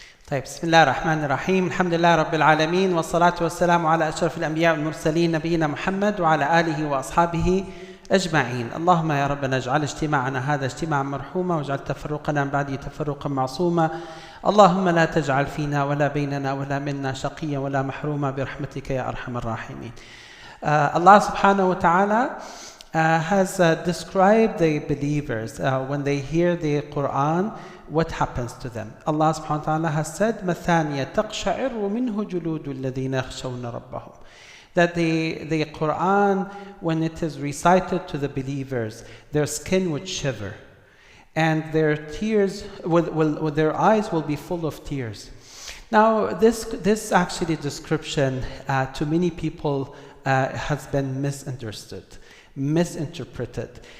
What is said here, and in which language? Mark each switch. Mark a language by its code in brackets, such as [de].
[ar] طيب بسم الله الرحمن الرحيم الحمد لله رب العالمين والصلاة والسلام على أشرف الأنبياء والمرسلين نبينا محمد وعلى آله وأصحابه أجمعين. اللهم يا ربنا اجعل اجتماعنا هذا اجتماعا مرحوما واجعل تفرقنا من بعده تفرقا معصوما. اللهم لا تجعل فينا ولا بيننا ولا منا شقيا ولا محروما برحمتك يا أرحم الراحمين. [en] Allah subhanahu wa ta'ala has described the believers when they hear the Quran, what happens to them. Allah subhanahu wa ta'ala has said, [ar] مَثَانِيَ تَقْشَعِرُ مِنْهُ جُلُودُ الَّذِينَ يَخْشَوْنَ رَبَّهُم. [en] That the Quran, when it is recited to the believers, their skin would shiver, and their tears, their eyes will be full of tears. Now, this actually description to many people has been misunderstood, misinterpreted.